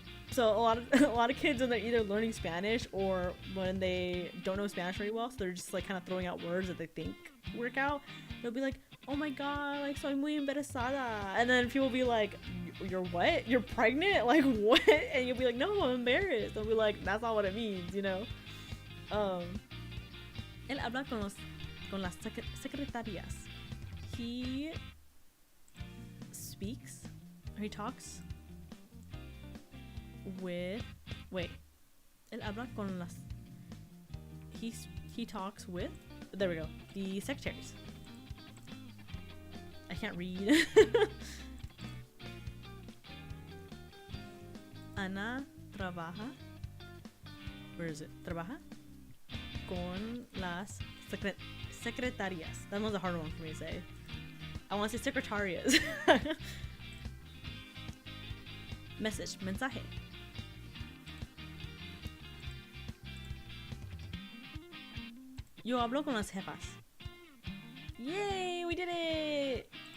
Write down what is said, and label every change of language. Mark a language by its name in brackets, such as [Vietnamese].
[English] So a lot of kids, when they're either learning Spanish or when they don't know Spanish very well, so they're just like kind of throwing out words that they think work out. They'll be like, oh my god, like soy muy embarazada, and then people will be like, you're what? You're pregnant? Like what? And you'll be like, no, I'm embarrassed. They'll be like, that's not what it means, you know. [Spanish] Él habla con las secretarias. [English] He speaks, or he talks with, él habla con las, he talks with, there we go, the secretaries. I can't read. Ana trabaja, where is it? [Spanish] Trabaja con las secretarias. [English] That one's a hard one for me to say. I want to say secretarias. [Spanish] Mensaje. Yo hablo con las jefas. Yay, we did it!